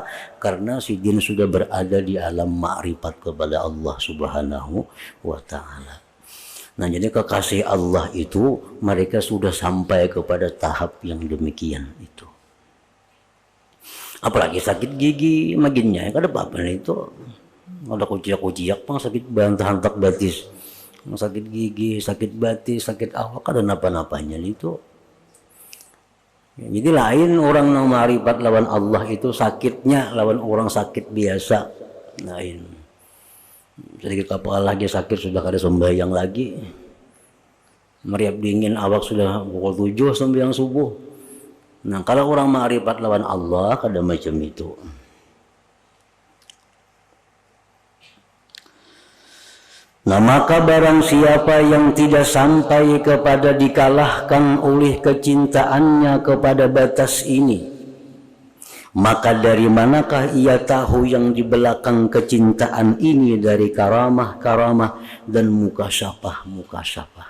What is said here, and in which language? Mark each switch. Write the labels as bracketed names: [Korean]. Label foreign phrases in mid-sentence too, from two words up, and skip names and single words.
[Indonesian] Karena Sidin sudah berada di alam makrifat kepada Allah [Arabic] Subhanahu wa taala. [Indonesian] Nah, jadi kekasih Allah itu mereka sudah sampai kepada tahap yang demikian itu. [Banjar] Apalagi sakit gigi maginnya kada apa-apa itu. Ada kuciak-kuciak pang sakit bantahan tak batis. Sakit gigi, sakit batis, sakit awak, ada napa-napanya itu. Ya, jadi lain orang yang ma'rifat lawan Allah itu sakitnya lawan orang sakit biasa. Lain. Sedikit kepala lagi sakit sudah kada sembahyang lagi. Meriap dingin awak sudah pukul 7 sembahyang subuh. Nah, kalau orang ma'rifat lawan Allah kada macam itu. Nah, [Indonesian] maka barang siapa yang tidak sampai kepada dikalahkan oleh kecintaannya kepada batas ini, maka dari manakah ia tahu yang di belakang kecintaan ini dari karamah-karamah dan mukasyafah-mukasyafah.